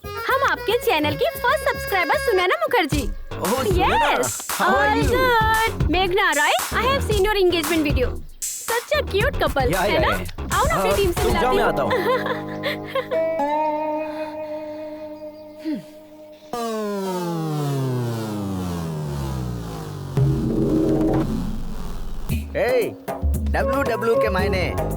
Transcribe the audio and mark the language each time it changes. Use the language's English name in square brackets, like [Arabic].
[Hindi] हम आपके चैनल की first subscriber Sunaina Mukherjee. [English] Yes, all good. Meghna, right? I have seen your engagement video. Such a cute couple, [Hindi] है ना? आओ ना अपनी टीम से मिलाती हूँ। मैं आता हूँ। WW के मायने।